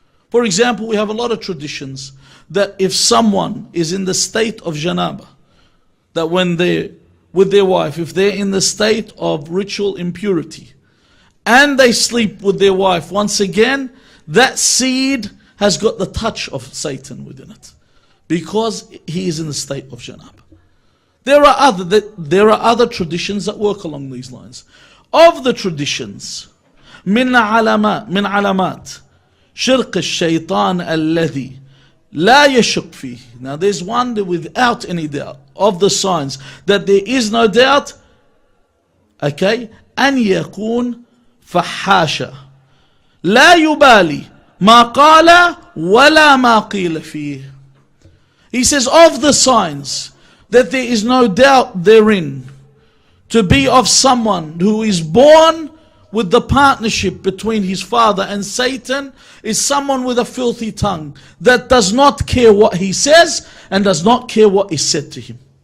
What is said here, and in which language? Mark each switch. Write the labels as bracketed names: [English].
[English] For example, we have a lot of traditions that if someone is in the state of janaba, that when they're with their wife, if they're in the state of ritual impurity, and they sleep with their wife once again, that seed has got the touch of Satan within it. Because he is in the state of janaba. There are other traditions that work along these lines. Of the traditions, [Arabic] من علامات شرق الشيطان الذي لا يشك فيه. [English] Now there's one that without any doubt of the signs that there is no doubt, okay, [Arabic] أن يكون فحاشا لا يبالي ما قال ولا ما قيل فيه. [English] He says of the signs that there is no doubt therein, to be of someone who is born with the partnership between his father and Satan, is someone with a filthy tongue that does not care what he says and does not care what is said to him.